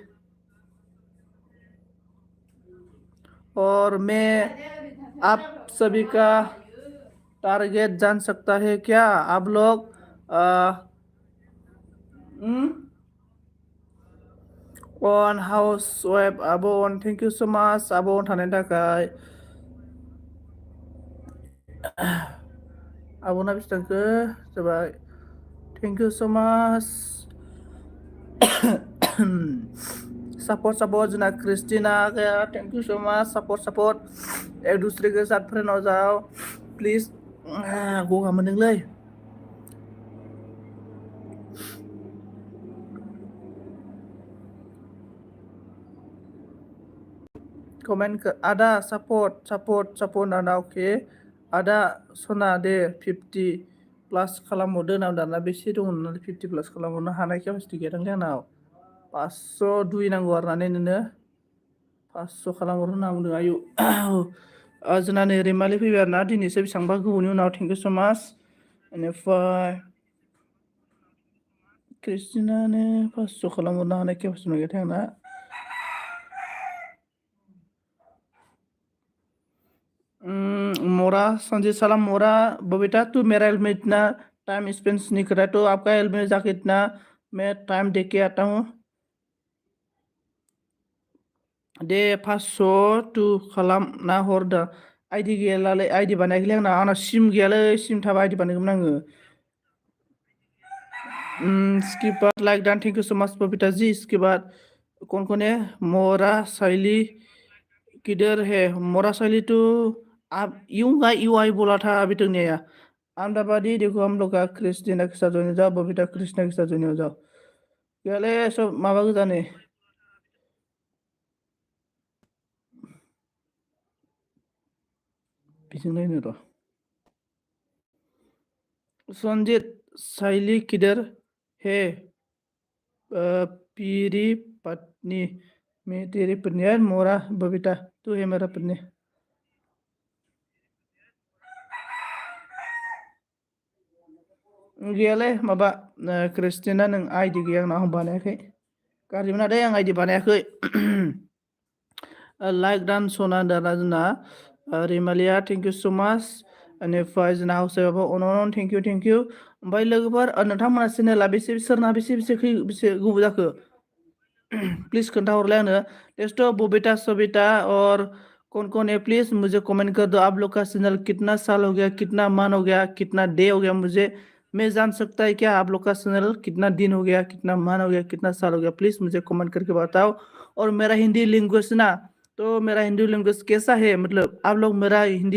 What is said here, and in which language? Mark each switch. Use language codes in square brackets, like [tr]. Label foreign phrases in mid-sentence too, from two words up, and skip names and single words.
[hi] और मैं आप सभी का टारगेट जान सकता है क्या आप लोग ऑन हाउस वेब आबोन [en] thank you so much [brx] आबोन थानायनि थाखाय आबोना बेसेबांखो जाबाय [en] thank you so much support [hi] जना क्रिस्टीना गया [en] thank you so much support [hi] एक दूसरे के साथ फ्रेंड हो जाओ प्लीज [brx] गगा मोनदोंलै कमेंट कर आदा सपोर्ट आदा ओके आदा सना दे 50 प्लास खालामहरदो नाम दाना बेसे दङ नालाय 50 प्लास खालामहरनो हानाय केपासिटि गैया दांलै आंनाव 502 नांगौ आरो ना नोंनो 500 खालामहरनो होनना बुंदों आयु जोंना नै रैमालि फैबाय आरो ना दिनैसो बेसेबांबा गोबावनि उनाव [en] thank you so much [brx] बेनिफ्राय क्रिस्टिनानो 500 खालामहरनो हानाय केपासिटि गैयाथाय आंना [hi] मोरा संजीत सलाम मोरा बबीता तू मेरा हेल्प में इतना टाइम स्पेंड नहीं कर रहा है तो आपका हेल्प में जाके इतना मैं टाइम दे के आता हूँ [brx] दे 500 टू खालामना हरदों आइडि गैयालाय आइडि बानायाखैलै आंना सिम गैयालै सिम थाबा आइडि बानायगौमोन आङो [hi] इसके बाद लाइक डन [en] thank you so much [hi] बबीता जी इसके बाद कौन है मोरा शैली किधर है मोरा शैली तो आप यूं आई बोला था अभी तक नहीं आया अहमदाबादी देखो हम लोग का क्रिस्टीना के साथ ज्वाइन हो जाओ बबीता कृष्णा के साथ ज्वाइन हो जाओ [brx] गैले सब माबा गोजाने बिजों नायनो र' [hi] संजीत शैली किधर है पीरी पत्नी मैं तेरी पत्नी है मोरा बबीता तू है मेरा पत्नी [brx] गैयालै माबा क्रिस्टिना नों आइडि गैया आंनाव बानायाखै गाज्रि मोना दे आं आइडि बानायाखै लाइक दान सना दाना जोंना रैमालिया [en] thank you so much [brx] बेनिफ्राय जोंना हाउसाबो अन थेंक इउ ओमफ्राय लोगोफोर नोंथांमोना चेनेला सोरना बेसे गोबाव जाखो प्लीज खोन्थाहरलाय आंनो [hi] टेस्ट बबीता सबिता और कौन है प्लीज मुझे कमेंट कर दो आप लोग का चैनल कितना साल हो गया कितना मान हो गया कितना डे हो गया मुझे मैं जान सकता है क्या आप लोग का चैनल कितना दिन हो गया कितना मान हो गया कितना साल हो गया प्लीज मुझे कमेंट करके बताओ और मेरा [en] Hindi language [hi] ना तो मेरा [en] Hindi language [hi] कैसा है मतलब आप लोग मेरा हिंदी